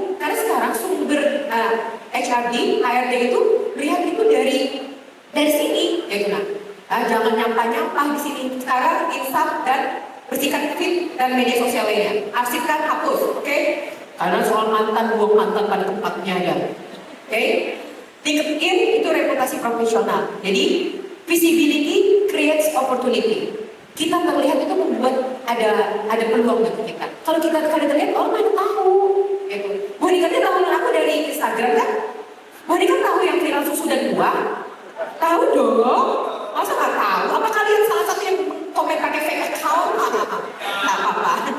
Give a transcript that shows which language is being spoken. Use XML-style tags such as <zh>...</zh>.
<id>Karena sekarang sumber HRD itu lihat itu dari sini, ya kan? Jangan nyampah-nyampah di sini. Sekarang insaf dan bersihkan feed dan media sosial lainnya. Arsipkan, hapus, oke? Karena soal mantan, buang mantan pada tempatnya ya. Oke? LinkedIn itu reputasi profesional.</id> <en>Jadi visibility creates opportunity.</en> <id>Kita terlihat itu membuat ada peluang bagi kita. Kalau kita terlihat, orang mana tahu. Gitu. Bu Nika tahu aku dari Instagram kan? Bu Nika tahu yang viral susu dan buah? Tahu dong. Masa nggak tahu? Apa kalian salah satu yang komen pakai fake account? Nggak apa-apa.</id>